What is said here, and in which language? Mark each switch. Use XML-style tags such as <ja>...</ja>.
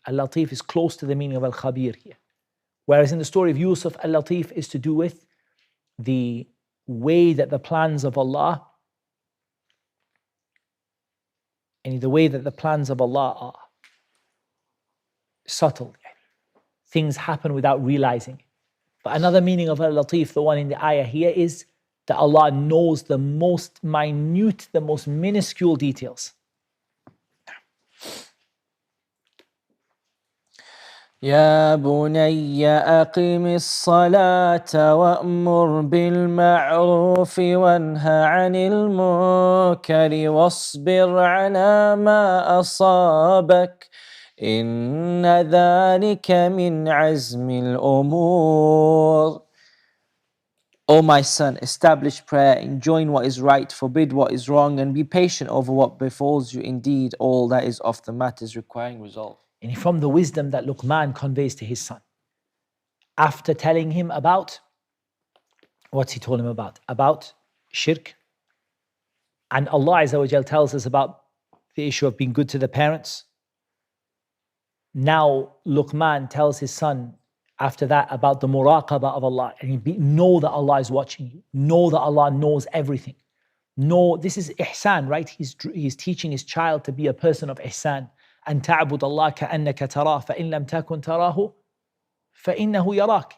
<en>Al-Latif is close to the meaning of Al-Khabir here. Whereas in the story of Yusuf, Al-Latif is to do with the way that the plans of Allah, and the way that the plans of Allah are subtle. Things happen without realizing. But another meaning of Al-Latif, the one in the ayah here, is that Allah knows the most minute, the most minuscule details.</en> <ar>يا بني أقم الصلاة وأمر بالمعروف وانه عن المنكر واصبر على ما أصابك إن ذلك من عزم الأمور.</ar> <en>O my son, establish prayer, enjoin what is right, forbid what is wrong, and be patient over what befalls you. Indeed, all that is of the matters requiring resolve. And from the wisdom that Luqman conveys to his son, after telling him about, what's he told him about? About shirk. And Allah Azza wa Jal tells us about the issue of being good to the parents. Now Luqman tells his son after that about the muraqabah of Allah. And know that Allah is watching you. Know that Allah knows everything. Know, this is ihsan, right? He's teaching his child to be a person of ihsan.</en> <ar>أن تعبد الله كأنك تراه فإن لم تكن تراه فإنه يراك.</ar>